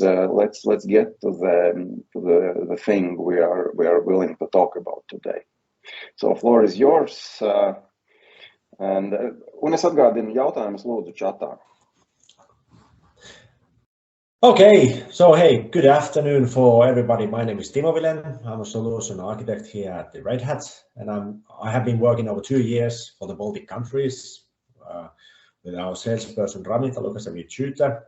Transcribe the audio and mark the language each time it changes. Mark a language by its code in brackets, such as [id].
[en] Let's get to the thing we are willing to talk about today. So floor is yours. [lv] Un es atgādinu jautājumus lūdzu chatā. [en] Okay, so hey, good afternoon for everybody. My name is Timo Vilen. I'm a solution architect here at the Red Hat, and I have been working over 2 years for the Baltic countries with our salesperson Rami Talukas as a tutor.